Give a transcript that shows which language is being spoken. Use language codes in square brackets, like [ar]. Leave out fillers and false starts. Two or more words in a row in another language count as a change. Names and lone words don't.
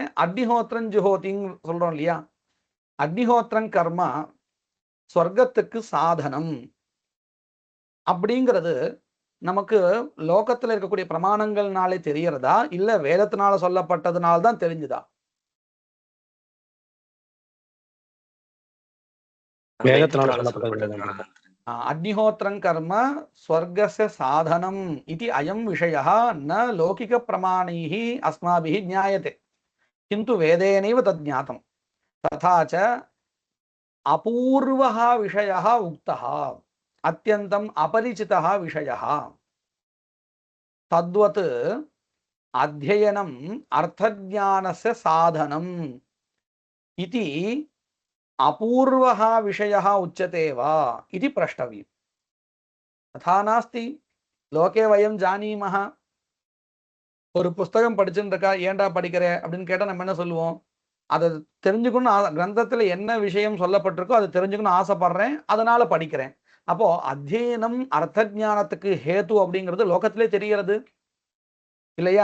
[ta] அக்னிஹோத்திரம் ஜுஹோத்தின்னு சொல்றோம் இல்லையா? அக்னிஹோத்திரம் கர்மா சொர்க்கத்துக்கு சாதனம் அப்படிங்கிறது நமக்கு லோகத்துல இருக்கக்கூடிய பிரமாணங்கள்னாலே தெரியறதா, இல்ல வேதத்தினால சொல்லப்பட்டதுனால தான் தெரிஞ்சுதா? வேதத்தினால சொல்லப்பட்டது. [sa] अग्निहोत्रं कर्म स्वर्गस्य साधनम् इति अयं विषयः न लौकिक प्रमाणैः अस्माभिः ज्ञायते किन्तु वेदेनैव तद् ज्ञातम् तथा च अपूर्वः विषयः उक्तः अत्यन्तम् अपरिचितः विषयः तद्वत् अध्ययनम् अर्थज्ञानस्य साधनम् इति अपूर्वः विषयः उच्यते वा इति प्रष्टव्यम्. तथा नास्ति. लोके वयं जानीमः. [ta] ஒரு புஸ்தகம் படிச்சுட்டு இருக்கா, ஏன்டா படிக்கிற அப்படின்னு கேட்டா நம்ம என்ன சொல்லுவோம்? அதை தெரிஞ்சுக்கணும், கிரந்தத்துல என்ன விஷயம் சொல்லப்பட்டிருக்கோ அதை தெரிஞ்சுக்கணும் ஆசைப்படுறேன், அதனால படிக்கிறேன். அப்போ அத்தியனம் அர்த்த ஞானத்துக்கு ஹேத்து அப்படிங்கிறது லோகத்திலே தெரிகிறது இல்லையா?